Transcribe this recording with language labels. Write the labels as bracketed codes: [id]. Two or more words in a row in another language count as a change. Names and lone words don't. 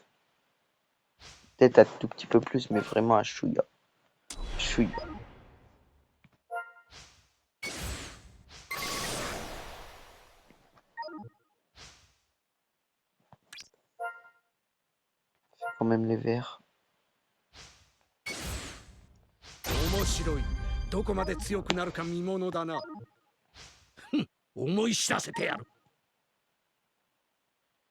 [fr] Peut-être un tout petit peu plus, mais vraiment un chouïa. Chouïa. Quand même les verts. [ja] 面白い。どこまで強くなるか見ものだな。ふん、思い知らせてやる。